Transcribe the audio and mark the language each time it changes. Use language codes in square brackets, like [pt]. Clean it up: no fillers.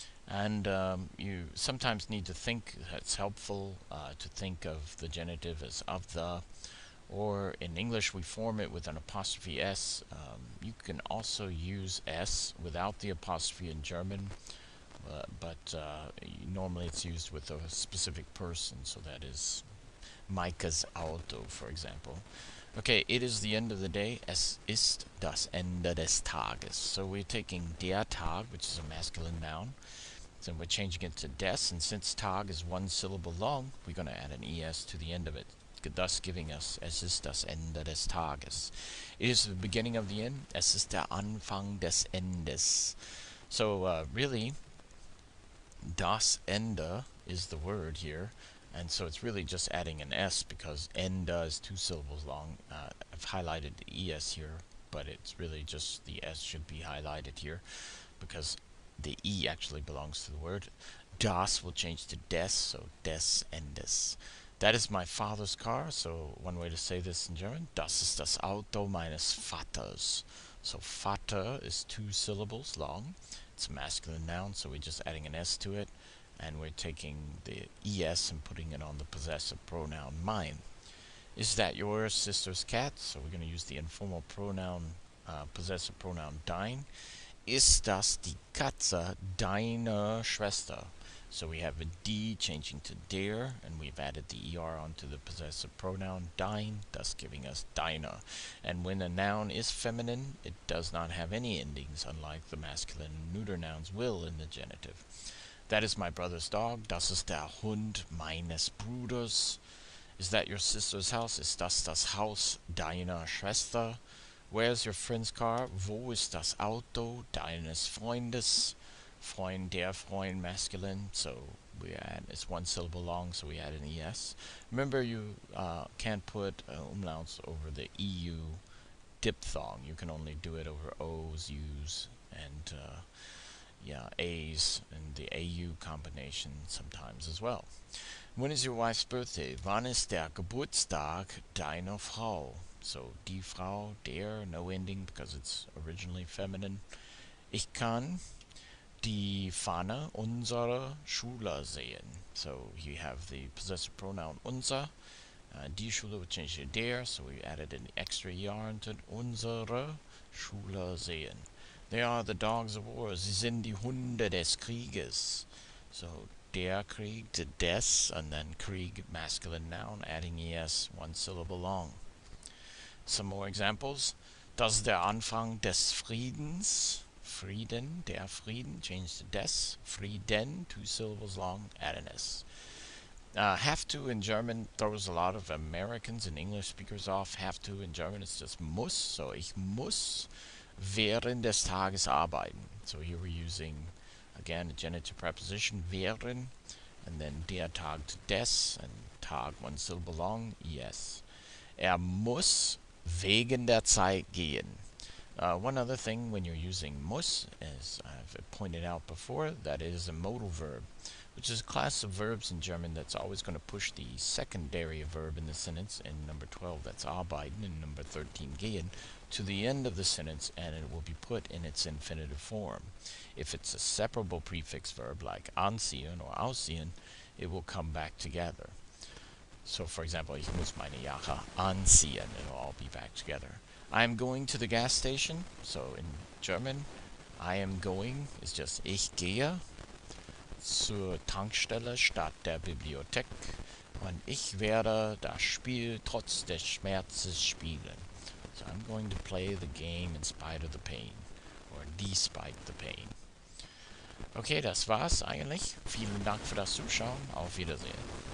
[en] And you sometimes need to think, it's helpful to think of the genitive as of the, or in English we form it with an apostrophe s. You can also use s without the apostrophe in German, but normally it's used with a specific person, so that is Maike's Auto, for example. Okay, it is the end of the day. [de] Es ist das Ende des Tages. [en] So we're taking der Tag, which is a masculine noun, and we're changing it to des, and since Tag is one syllable long, we're going to add an es to the end of it, thus giving us [de] es ist das Ende des Tages. [en] It is the beginning of the end. [de] Es ist der Anfang des Endes. [en] So really, das Ende is the word here, and so it's really just adding an s, because Ende is two syllables long. I've highlighted the es here, but it's really just the s should be highlighted here, because the e actually belongs to the word. Das will change to des, so des Endes. That is my father's car, so one way to say this in German, [de] das ist das Auto meines Vaters. [en] So Vater is 2 syllables long. It's a masculine noun, so we're just adding an S to it, and we're taking the es and putting it on the possessive pronoun mine. Is that your sister's cat? So we're going to use the informal pronoun, possessive pronoun dein. [de] Ist das die Katze deiner Schwester? [en] So we have a D changing to der, and we've added the ER onto the possessive pronoun dein, thus giving us deiner. And when a noun is feminine, it does not have any endings, unlike the masculine and neuter nouns will in the genitive. That is my brother's dog. [de] Das ist der Hund meines Bruders. [en] Is that your sister's house? [de] Ist das Haus deiner Schwester? [en] Where's your friend's car? [de] Wo ist das Auto deines Freundes? [en] Freund, der Freund, masculine, so we add, it's 1 syllable long, so we add an es. Remember, you can't put umlauts over the EU diphthong. You can only do it over O's, U's, and A's, and the AU combination sometimes as well. When is your wife's birthday? [de] Wann ist der Geburtstag deiner Frau? [en] So, die Frau, der, no ending because it's originally feminine. [de] Ich kann die Fahne unserer Schule sehen. [en] So you have the possessive pronoun unser. Die Schule would change to der, so we added an extra ER into unsere Schule sehen. They are the dogs of war. [de] Sie sind die Hunde des Krieges. [en] So der Krieg to des, and then Krieg, masculine noun, adding es, 1 syllable long. Some more examples. [de] Das ist der Anfang des Friedens. [en] Frieden, der Frieden, changed to des. Frieden, 2 syllables long, add an S. Have to in German throws a lot of Americans and English speakers off. Have to in German is just muss, so [de] ich muss während des Tages arbeiten. [en] So here we're using, again, a genitive preposition, während, and then der Tag to des, and Tag, 1 syllable long, es. [de] Muss wegen der Zeit gehen. [en] One other thing when you're using muss, as I've pointed out before, that is a modal verb, which is a class of verbs in German that's always going to push the secondary verb in the sentence, in number 12 that's arbeiten, and number 13 gehen, to the end of the sentence, and it will be put in its infinitive form. If it's a separable prefix verb like anziehen or aussehen, it will come back together. So for example, [de] ich muss meine Jacke anziehen, [en] it'll all be back together. I am going to the gas station. So in German, I am going is just [de] ich gehe zur Tankstelle statt der Bibliothek, und ich werde das Spiel trotz des Schmerzes spielen. [en] So I'm going to play the game in spite of the pain, or despite the pain. [de] Okay, das war's eigentlich. Vielen Dank für das Zuschauen. Auf Wiedersehen.